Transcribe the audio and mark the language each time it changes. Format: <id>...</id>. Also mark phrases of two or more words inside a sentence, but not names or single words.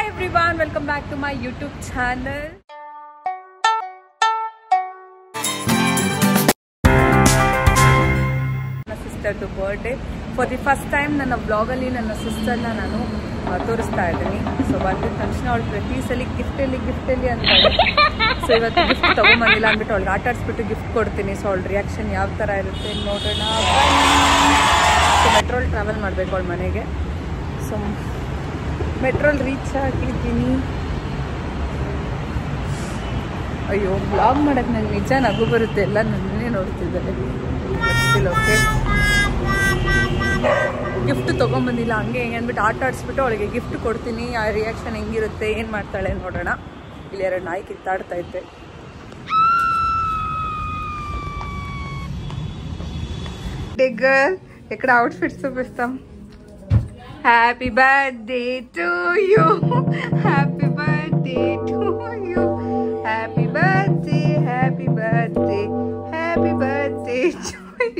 <en>everyone, welcome back to my YouTube channel. My sister's birthday. For the first time</en> <kn>ನನ್ನ vlog ಅಲ್ಲಿ ನನ್ನ ಸಿಸ್ಟರ್ನ ನಾನು ತೋರಿಸ್ತಾ ಇದ್ದೀನಿ. ಸೊ ಬಂದಿದ್ದ ತಕ್ಷಣ ಅವಳು ಪ್ರತಿ ಸಲ ಗಿಫ್ಟಲ್ಲಿ ಅಂತಾಳೆ. ಸೊ ಇವತ್ತು ಗಿಫ್ಟ್ ತೊಗೊಂಬಂದಿಲ್ಲ ಅಂದ್ಬಿಟ್ಟು ಅವಳಿಗೆ ಆಟ ಆಡಿಸ್ಬಿಟ್ಟು ಗಿಫ್ಟ್ ಕೊಡ್ತೀನಿ. ಸೊ ಅವಳ ರಿಯಾಕ್ಷನ್ ಯಾವ ಥರ ಇರುತ್ತೆ ನೋಡೋಣ. ಸೊ ಮೆಟ್ರೋಲ್ ಟ್ರಾವೆಲ್ ಮಾಡಬೇಕು ಅವಳ ಮನೆಗೆ. ಸೊ ಮೆಟ್ರೋಲ್ ರೀಚ್ ಆಗಿದ್ದೀನಿ. ಅಯ್ಯೋ ಬ್ಲಾಗ್ ಮಾಡೋಕ್ಕೆ ನಂಗೆ ನಿಜ ನಗು ಬರುತ್ತೆ. ಎಲ್ಲ ನನ್ನೇ ನೋಡ್ತಿದ್ದಾರೆ. ಓಕೆ ಗಿಫ್ಟ್ ತೊಗೊಂಬಂದಿಲ್ಲ ಹಂಗೆ ಹೆಂಗೆ ಅಂದ್ಬಿಟ್ಟು ಆಟ ಆಡಿಸ್ಬಿಟ್ಟು ಅವಳಿಗೆ ಗಿಫ್ಟ್ ಕೊಡ್ತೀನಿ. ಆ ರಿಯಾಕ್ಷನ್ ಹೆಂಗಿರುತ್ತೆ, ಏನು ಮಾಡ್ತಾಳೆ ನೋಡೋಣ. ಇಲ್ಲಿ 2 ನಾಯಿ ಕಿತ್ತಾಡ್ತಾ ಇದ್ದೆ.</kn> <te>గర్ల్ ఎక్కడ అవుట్ఫిట్స్ చూపిస్తాం.</te> <en>Happy birthday to you, happy birthday to you, happy birthday, happy birthday, happy birthday to you.</en>